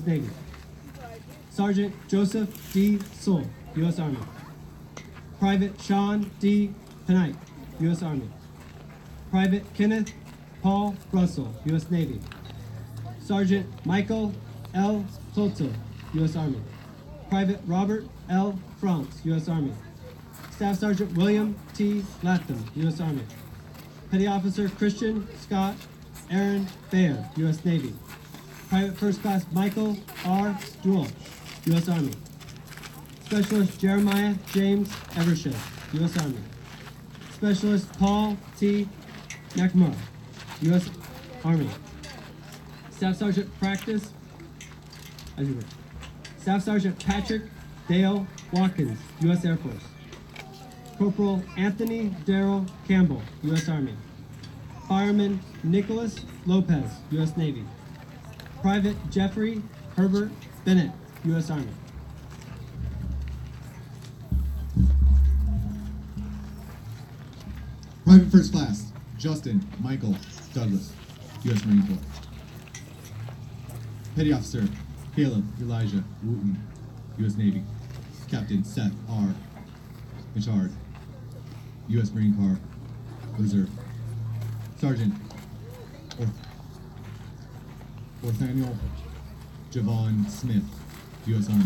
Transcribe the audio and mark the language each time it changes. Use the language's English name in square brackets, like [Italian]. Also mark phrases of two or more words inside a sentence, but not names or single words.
[English] Navy. Sergeant Joseph D. Soul, U.S. Army. Private Sean D. Penite, U.S. Army. Private Kenneth Paul Russell, U.S. Navy. Sergeant Michael L. Soto, U.S. Army. Private Robert L. France, U.S. Army. Staff Sergeant William T. Latham, U.S. Army. Petty Officer Christian Scott Aaron Bayer, U.S. Navy. Private First Class Michael R. Duell, U.S. Army. Specialist Jeremiah James Evershed, U.S. Army. Specialist Paul T. Nakamura, U.S. Army. Staff Sergeant Practice, as you were. Staff Sergeant Patrick Dale Watkins, U.S. Air Force. Corporal Anthony Darrell Campbell, U.S. Army. Fireman Nicholas Lopez, U.S. Navy. Private Jeffrey Herbert Bennett, U.S. Army. Private First Class Justin Michael Douglas, U.S. Marine Corps. Petty Officer Caleb Elijah Wooten, U.S. Navy. Captain Seth R. Michard, U.S. Marine Corps Reserve. Sergeant Orthaniel Javon Smith, U.S. Army.